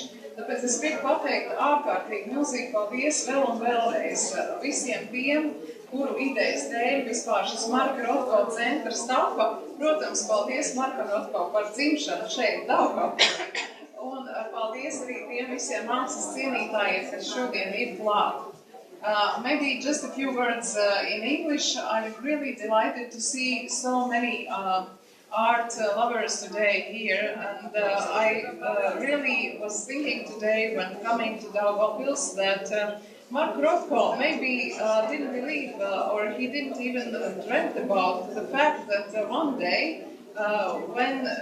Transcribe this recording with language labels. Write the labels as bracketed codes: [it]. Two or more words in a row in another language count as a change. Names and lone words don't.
[lv] Tāpēc es gribu pateikt ārkārtīgi milzīgi paldies vēl un vēlreiz visiem tiem, kuru idejas dēļ vispār šis Marka Rotko centrs tapa. Protams, paldies Marka Rotko par dzimšanu šeit Daugavpilsā. Un paldies arī tiem visiem mākslas cienītājiem, kas šodien ir klāt. [en] Maybe just a few words in English. I'm really delighted to see so many art lovers today here, and I really was thinking today when coming to Daugavpils that Mark Rotko maybe didn't believe or he didn't even dreamt about the fact that one day when